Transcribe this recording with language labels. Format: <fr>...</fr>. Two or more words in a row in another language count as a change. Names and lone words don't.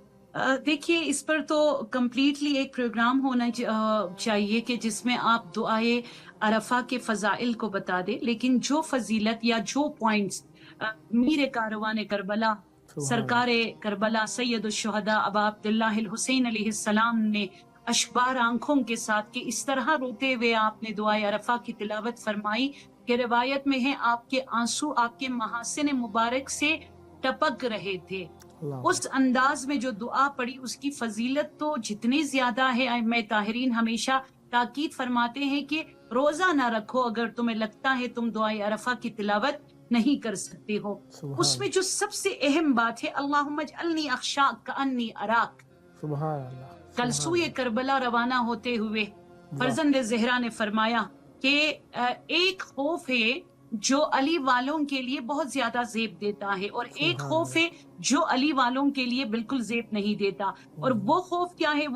<ur>دیکھیے، اس پر تو کمپلیٹلی ایک پروگرام ہونا چاہیے کہ جس میں آپ دعائے عرفہ کے فضائل کو بتا دیں، لیکن جو فضیلت یا جو پوائنٹس میر کاروان کربلا,</ur> <ar>सुभान सरकार अल्लाह,</ar> <ur>کربلا سید الشہدا ابا عبداللہ حسین علیہ السلام نے اشبار آنکھوں کے ساتھ کہ اس طرح روتے ہوئے آپ نے دعائے عرفہ کی تلاوت فرمائی کہ روایت میں ہے آپ کے آنسو آپ کے محاسن مبارک سے ٹپک رہے تھے.</ur> <ar>अल्लाह</ar> <ur>اس انداز میں جو دعا پڑی اس کی فضیلت تو جتنی زیادہ ہے، ائمہ طاہرین ہمیشہ تاکید فرماتے ہیں کہ روزہ نہ رکھو اگر تمہیں لگتا ہے تم دعا عرفہ کی تلاوت نہیں کر سکتے ہو.</ur> <ar>सुभान</ar> <ur>اس میں جو سب سے اہم بات ہے,</ur> <ar>اللهم اجعلني أخشاك كأني أراك. سبحان الله,</ar> <ur>कल</ur> <ar>सुभान</ar> <ur>سوئے کربلا روانہ ہوتے ہوئے فرزند زہرا نے فرمایا کہ ایک خوف ہے جو علی والوں کے لیے بہت زیادہ جیب دیتا ہے اور ایک</ur> <ar>सुभान</ar> <ur>خوف ہے جو علی والوں کے لیے بالکل جیب نہیں دیتا. اور وہ خوف کیا ہے?</ur>